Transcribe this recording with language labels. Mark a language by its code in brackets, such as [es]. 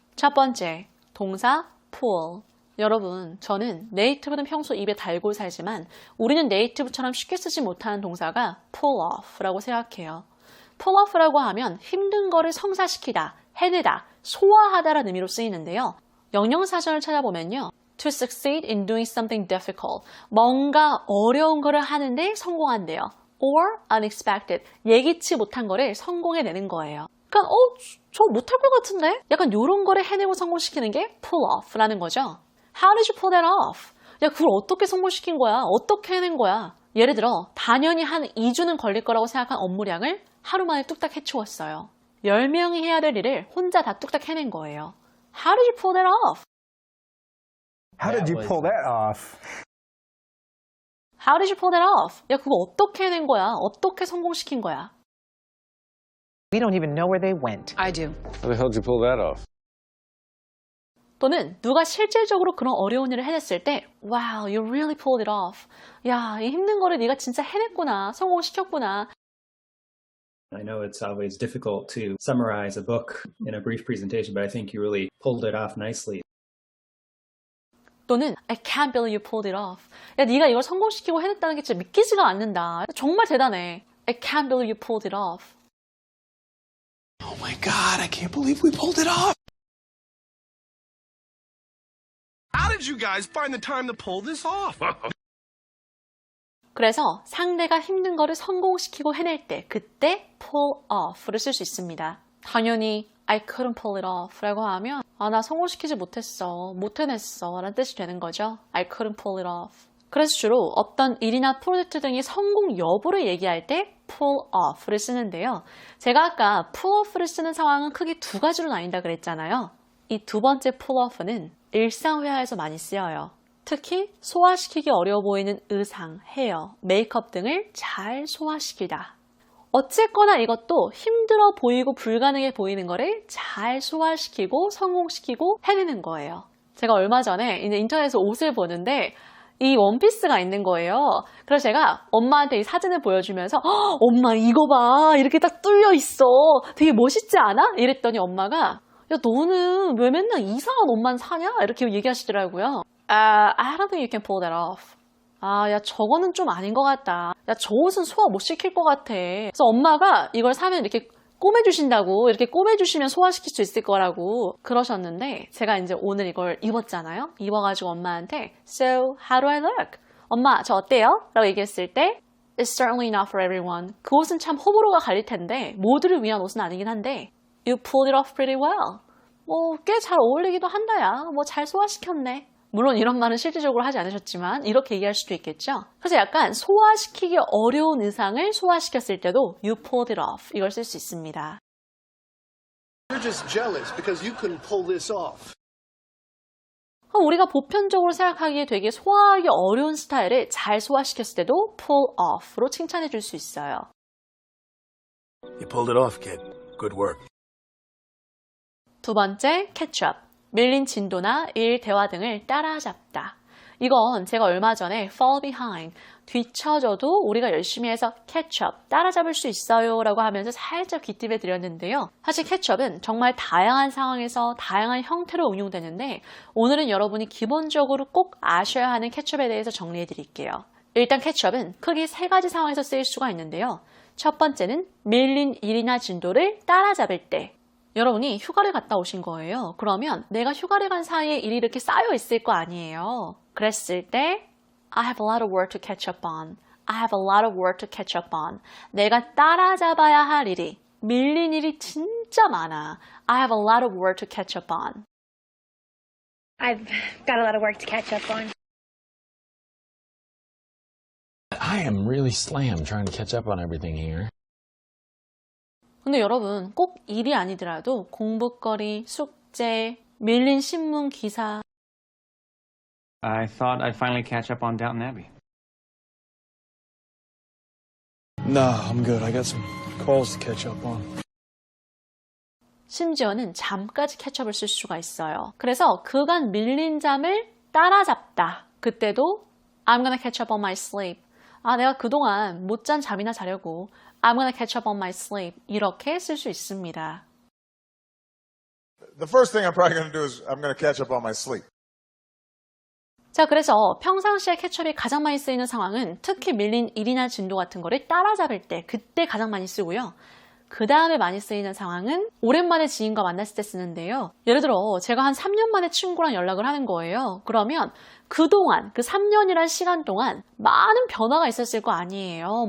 [ko] 첫 번째, 동사 pull. 여러분, 저는 네이티브는 평소 입에 달고 살지만 우리는 네이티브처럼 쉽게 쓰지 못하는 동사가 pull off라고 생각해요. pull off라고 하면 힘든 거를 성사시키다, 해내다, 소화하다라는 의미로 쓰이는데요. 영영사전을 찾아보면요. [en] To succeed in doing something difficult. [ko] 뭔가 어려운 거를 하는데 성공한대요. [en] Or unexpected. [ko] 예기치 못한 거를 성공해내는 거예요. 그러니까 저 못할 것 같은데? 약간 이런 거를 해내고 성공시키는 게 pull off라는 거죠. [en] How did you pull that off? [ko] 야, 그걸 어떻게 성공시킨 거야? 어떻게 해낸 거야? 예를 들어 단연히 한 2주는 걸릴 거라고 생각한 업무량을 하루 만에 뚝딱 해치웠어요. 10명이 해야 될 일을 혼자 다 뚝딱 해낸 거예요. [en] How did you pull that off? How did you pull that off? How did you pull that off? [ko] 야, 그거 어떻게 해낸 거야? 어떻게 성공시킨 거야? [en] We don't even know where they went. I do. How the hell did you pull that off? [ko] 또는 누가 실질적으로 그런 어려운 일을 해냈을 때 [en] Wow, you really pulled it off. [ko] 야, 이 힘든 거를 네가 진짜 해냈구나. 성공시켰구나. [en] I know it's always difficult to summarize a book in a brief presentation, but I think you really pulled it off nicely. [ko] 또는 [en] I can't believe you pulled it off. [ko] 야, 네가 이걸 성공시키고 해냈다는 게 진짜 믿기지가 않는다. 정말 대단해. [en] I can't believe you pulled it off. Oh my God, I can't believe we pulled it off. How did you guys find the time to pull this off? [ko] 그래서 상대가 힘든 거를 성공시키고 해낼 때 그때 pull off를 쓸 수 있습니다. 당연히 [en] I couldn't pull it off [ko] 라고 하면 나 성공시키지 못했어, 못 해냈어 라는 뜻이 되는 거죠. [en] I couldn't pull it off. [ko] 그래서 주로 어떤 일이나 프로젝트 등이 성공 여부를 얘기할 때 pull off를 쓰는데요. 제가 아까 pull off를 쓰는 상황은 크게 두 가지로 나뉜다 그랬잖아요. 이 두 번째 pull off는 일상회화에서 많이 쓰여요. 특히 소화시키기 어려워 보이는 의상, 헤어, 메이크업 등을 잘 소화시키다. 어쨌거나 이것도 힘들어 보이고 불가능해 보이는 거를 잘 소화시키고 성공시키고 해내는 거예요. 제가 얼마 전에 이제 인터넷에서 옷을 보는데 이 원피스가 있는 거예요. 그래서 제가 엄마한테 이 사진을 보여주면서 엄마 이거 봐, 이렇게 딱 뚫려 있어, 되게 멋있지 않아? 이랬더니 엄마가 야, 너는 왜 맨날 이상한 옷만 사냐? 이렇게 얘기하시더라고요. [en] I don't think you can pull that off. [ko] 야, 저거는 좀 아닌 것 같다. 야, 저 옷은 소화 못 시킬 것 같아. 그래서 엄마가 이걸 사면 이렇게 꼬매주신다고, 이렇게 꼬매주시면 소화시킬 수 있을 거라고 그러셨는데 제가 이제 오늘 이걸 입었잖아요. 입어가지고 엄마한테 [en] So, how do I look? [ko] 엄마, 저 어때요? 라고 얘기했을 때 [en] It's certainly not for everyone. [ko] 그 옷은 참 호불호가 갈릴 텐데 모두를 위한 옷은 아니긴 한데 [en] You pulled it off pretty well. [ko] 꽤 잘 어울리기도 한다야. 잘 소화시켰네. 물론 이런 말은 실질적으로 하지 않으셨지만 이렇게 얘기할 수도 있겠죠. 그래서 약간 소화시키기 어려운 의상을 소화시켰을 때도 [en] You pulled it off. [ko] 이걸 쓸 수 있습니다. [en] You're just jealous because you couldn't pull this off. [ko] 우리가 보편적으로 생각하기에 되게 소화하기 어려운 스타일을 잘 소화시켰을 때도 pull off로 칭찬해 줄 수 있어요. [en] You pulled it off, kid. Good work. [ko] 두 번째, catch up. 밀린 진도나 일, 대화 등을 따라잡다. 이건 제가 얼마 전에 fall behind, 뒤처져도 우리가 열심히 해서 catch up, 따라잡을 수 있어요 라고 하면서 살짝 귀띔해 드렸는데요. 사실 catch up은 정말 다양한 상황에서 다양한 형태로 응용되는데 오늘은 여러분이 기본적으로 꼭 아셔야 하는 catch up에 대해서 정리해 드릴게요. 일단 catch up은 크게 세 가지 상황에서 쓰일 수가 있는데요. 첫 번째는 밀린 일이나 진도를 따라잡을 때. 여러분이 휴가를 갔다 오신 거예요. 그러면 내가 휴가를 간 사이에 일이 이렇게 쌓여 있을 거 아니에요. 그랬을 때 [en] I have a lot of work to catch up on. I have a lot of work to catch up on. [ko] 내가 따라잡아야 할 일이, 밀린 일이 진짜 많아. [en] I have a lot of work to catch up on. I've got a lot of work to catch up on. I am really slammed trying to catch up on everything here. [ko] 근데 여러분 꼭 일이 아니더라도 공부거리, 숙제, 밀린 신문 기사 [en] I thought I'd finally catch up on Downton Abbey. Nah, I'm good. I got some calls to catch up on. [ko] 심지어는 잠까지 캐첩을 쓸 수가 있어요. 그래서 그간 밀린 잠을 따라잡다. 그때도 [en] I'm gonna catch up on my sleep. [ko] 아, 내가 그동안 못 잔 잠이나 자려고 [en] I'm gonna catch up on my sleep. [ko] 이렇게 쓸 수 있습니다. [en] The first thing I'm probably going to do is I'm going to catch up on my sleep. [ko] 자, 그래서 평상시에 캐첩이 가장 많이 쓰이는 상황은 특히 밀린 일이나 진도 같은 거를 따라잡을 때, 그때 가장 많이 쓰고요. 그 다음에 많이 쓰이는 상황은 오랜만에 지인과 만났을 때 쓰는데요. 예를 들어 제가 한 3년 만에 친구랑 연락을 하는 거예요. 그러면 그동안, 그 3년이란 시간 동안 많은 변화가 있었을 거 아니에요.